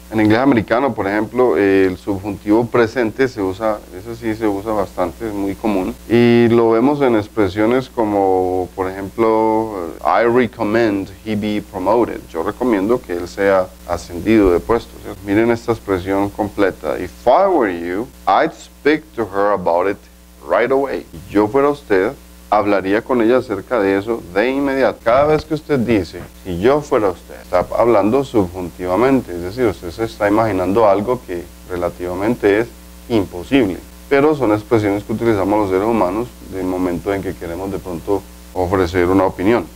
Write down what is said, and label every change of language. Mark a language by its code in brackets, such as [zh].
[es] En inglés americano, por ejemplo, el subjuntivo presente se usa, ese sí se usa bastante, es muy común. Y lo vemos en expresiones como, por ejemplo, [en] I recommend he be promoted. [es] Yo recomiendo que él sea ascendido de puesto. ¿Cierto? Miren esta expresión completa. [en] If I were you, I'd speak to her about it right away. [es] Si yo fuera usted, hablaría con ella acerca de eso de inmediato. Cada vez que usted dice, si yo fuera usted, está hablando subjuntivamente, es decir, usted se está imaginando algo que relativamente es imposible. Pero son expresiones que utilizamos los seres humanos del momento en que queremos de pronto ofrecer una opinión.